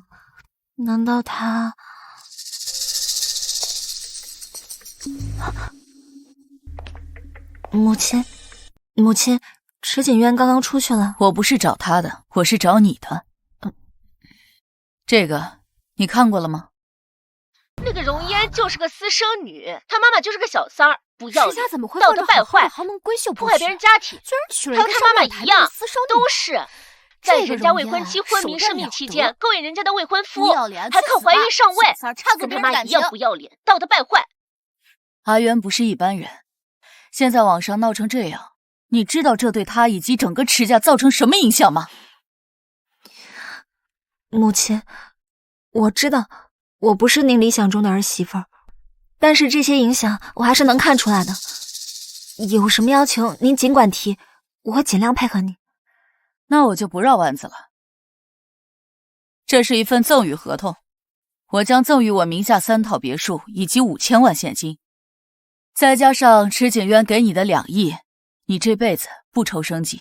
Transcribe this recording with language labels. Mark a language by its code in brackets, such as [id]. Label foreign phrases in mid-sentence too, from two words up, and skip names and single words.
[zh] 難道他……母親，池景淵剛剛出去了。我不是找他的，我是找你的。這個你看過了嗎？那個容嫣就是個私生女，她媽媽就是個小三兒，不要臉，池家怎麼會道德敗壞，豪門閨秀，破壞別人家庭，居然娶了還和她媽媽一樣，都是在人家未婚妻昏迷生病期間勾引人家的未婚夫，還靠懷孕上位，跟他媽一樣不要臉，道德敗壞。阿淵不是一般人，現在網上鬧成這樣，你知道這對他以及整個池家造成什麼影響嗎？母親，我知道我不是您理想中的兒媳婦，但是這些影響我還是能看出來的。有什麼要求您儘管提，我會盡量配合你。那我就不繞彎子了。這是一份贈與合同，我將贈與我名下3套別墅以及5000萬現金，再加上池景淵給你的2億，你這輩子不愁生計。